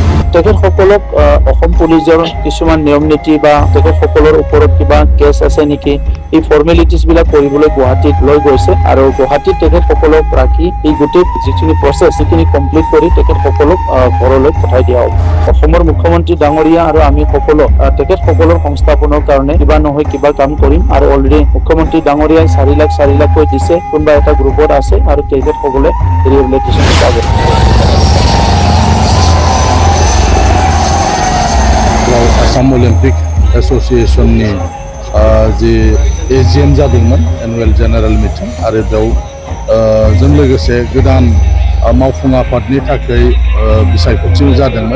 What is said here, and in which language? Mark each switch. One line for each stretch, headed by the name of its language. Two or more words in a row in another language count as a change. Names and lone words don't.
Assamese: তেখেতসকলক অসম পুলিচৰ কিছুমান নিয়ম নীতি বা তেখেতসকলৰ ওপৰত কিবা কেছ আছে নেকি, এই ফৰ্মেলিটিজ বিলাক কৰিবলৈ গুৱাহাটীত লৈ গৈছে আৰু গুৱাহাটীত তেখেতসকলক ৰাখি এই গোটেই যিখিনি প্ৰচেছ সেইখিনি কমপ্লিট কৰি তেখেতসকলক ঘৰলৈ পঠাই দিয়া হ'ব। অসমৰ মুখ্যমন্ত্ৰী ডাঙৰীয়া আৰু আমি সকলো তেখেতসকলৰ সংস্থাপনৰ কাৰণে কিবা নহয় কিবা কাম কৰিম আৰু অলৰেডি মুখ্যমন্ত্ৰী ডাঙৰীয়াই 4 লাখকৈ দিছে, কোনোবা এটা গ্ৰুপত আছে আৰু তেখেতসকলে ৰিহেবিলিটেশ্যন পাব।
Bodo: आसाम अलिम्पिक एस'सिएशननि जि AGM जादोंमोन,
English: annual general meeting,
Bodo: आरो बेयाव जों लोगोसे गोदान मावफुं आफादनि थाखाय बिसायख'थि जादोंमोन।